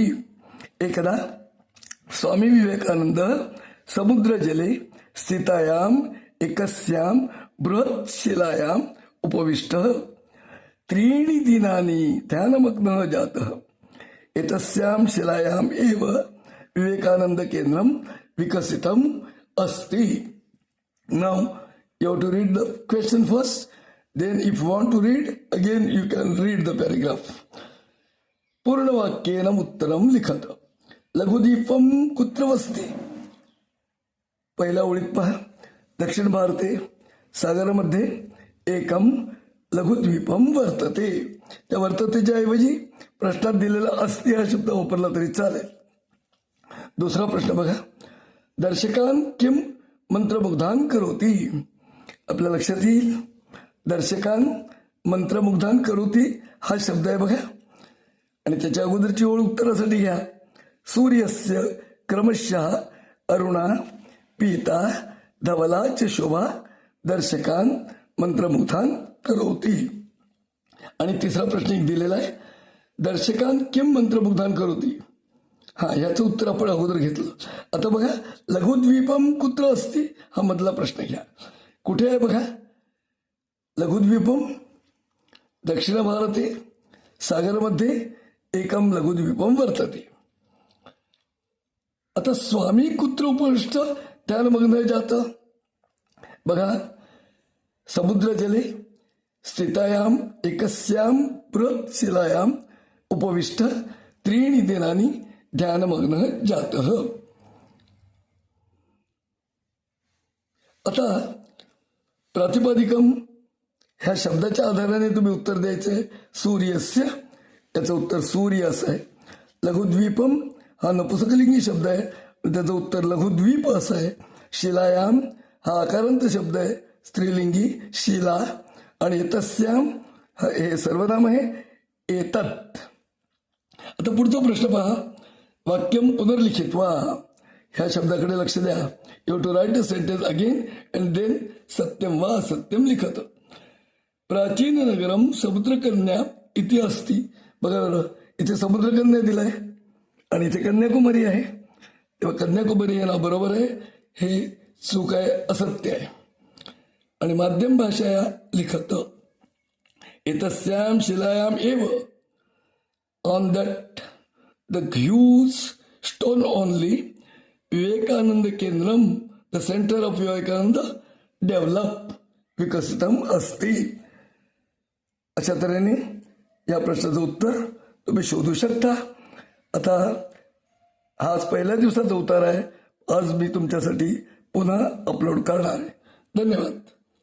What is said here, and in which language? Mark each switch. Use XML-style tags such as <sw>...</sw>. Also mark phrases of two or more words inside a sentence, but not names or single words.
<sa>एकदा स्वामी विवेकानंद समुद्रजले स्थितायाम् एकस्यां बृहत् शिलायाम् उपविष्टः त्रीणि दिनानि ध्यानमग्नः जातः. एतस्यां शिलायाम् एव विवेकानंद केंद्रं विकसितम् अस्ति.</sa> <en>Now you have to read the question first, then if you want to read again you can read the paragraph.</en> <sa>पूर्ण वाक्येन उत्तरं लिखत. लघुद्वीपं कुत्र वसति.</sa> <mr>पहिल्या ओळीत पहा,</mr> <sa>दक्षिण भारते सागरामध्ये एकम लघुद्वीपं वर्तते.</sa> <mr>त्या वर्ततेच्या ऐवजी प्रश्नात दिलेला अस्ति हा शब्द वापरला तरी चालेल. दुसरा प्रश्न बघा,</mr> <sa>दर्शकान् किम मंत्रमुग्धान करोती.</sa> <mr>आपल्या लक्षात येईल</mr> <sa>दर्शकान मंत्रमुग्धान करोती</sa> <mr>हा शब्द आहे बघा. आणि त्याच्या अगोदरची ओळ उत्तरासाठी घ्या.</mr> <sa>सूर्यस्य क्रमशः अरुणा पीता धवला च शोभा दर्शकान मंत्रमुग्धान करोती.</sa> <mr>आणि तिसरा प्रश्न एक दिलेला आहे,</mr> <sa>दर्शकान किम मंत्रमुग्धान करोती.</sa> <mr>हा, याचं उत्तर आपण अगोदर घेतलं. आता बघा,</mr> <sa>लघुद्वीपम कुत्र असती</sa> <mr>हा मधला प्रश्न घ्या. कुठे आहे बघा लघुद्वीपम.</mr> <sa>दक्षिण भारते सागरमध्ये एकम लघुद्वीपम वर्तते. आता स्वामी कुत्र उपविष्ट ध्यानमग्न जातं. बघा, समुद्र जले स्थितायाम एकस्यां बृहत् शिलायाम उपविष्ट त्रीणि दिनानि ध्यानमग्न जातः.</sa> <mr>आता प्रातिपदिकम ह्या शब्दाच्या आधाराने तुम्ही उत्तर द्यायचंय. सूर्यस्य याचं उत्तर सूर्य असं आहे. लघुद्वीपम हा नपुंसकलिंगी शब्द आहे, त्याचं उत्तर लघुद्वीप असं आहे. शिलायाम हा आकारांत शब्द आहे, स्त्रीलिंगी शिला. आणि एतस्याम हे सर्वनाम आहे एतत्. आता पुढचा प्रश्न पहा,</mr> <sa>वाक्यम पुनर्लिखित्वा.</sa> <mr>ह्या शब्दाकडे लक्ष द्या.</mr> <en>you to write a sentence again and then</en> <sa>सत्यम वा असत्यम लिखत. प्राचीन नगरम समुद्रकन्या इति अस्ति.</sa> <mr>बघा बरं, इथे समुद्रकन्या दिलाय आणि इथे कन्याकुमारी आहे. तेव्हा कन्याकुमारी हे नाव बरोबर आहे, हे चूक आहे, असत्य आहे.</mr> <sa>आणि माध्यम भाषा लिखत. एतस्याम शिलायाम एव.</sa> <en>on that the huge stone only Vivekananda Kendram, the center of Vivekananda, develop</en> <sa>विकसितम अस्ति.</sa> <mr>अशा तऱ्हेने या प्रश्नाचं उत्तर तुम्ही शोधू शकता. आता आज पहिल्या दिवसाचा उतारा आहे. आज मी तुमच्यासाठी पुन्हा अपलोड करणार आहे. धन्यवाद.</mr>